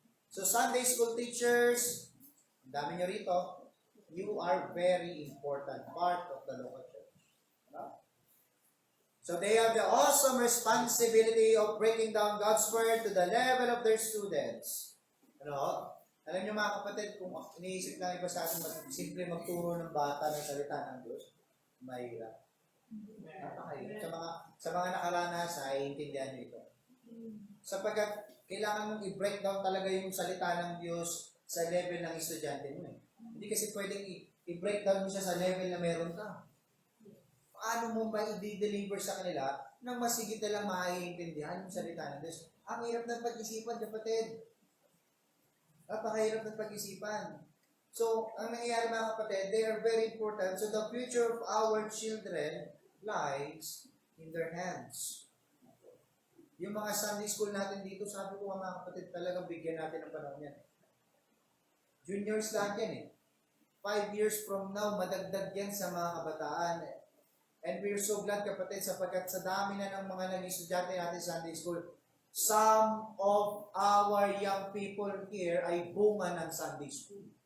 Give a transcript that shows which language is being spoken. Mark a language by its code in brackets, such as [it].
[en] So Sunday school teachers, [tl] ang dami nyo rito, [en] you are very important part of the local church. No? So they have the awesome responsibility of breaking down God's Word to the level of their students. [tl] Ano? Alam niyo mga kapatid, kung iniisip lang iba sa atin, simple magturo ng bata ng salita ng Diyos, mahirap. Napakahirap. Sa mga nakaranas, ay intindihan niyo ito. Sapagkat kailangan mong i-break down talaga yung salita ng Diyos sa level ng estudyante mo. Hindi kasi pwedeng i-break down mo siya sa level na meron ka. Paano mo ba i-deliver sa kanila nang masigit na lang maiintindihan yung salita ng Diyos? Ang hirap ng pag-isipan, kapatid. Napakahirap ng pag-isipan. [en] So, [tl] ang nangyayari mga kapatid, [en] they are very important. So, the future of our children lies in their hands. [tl] Yung mga Sunday school natin dito, sabi ko mga kapatid, talagang bigyan natin ng panahon yan. Juniors lahat yan eh. 5 years from now, madagdag yan sa mga kabataan. [en] And we're so glad [tl] kapatid, sapagkat sa dami na ng mga naging estudyante natin sa Sunday school, some of our young people here ay bunga ng Sunday school.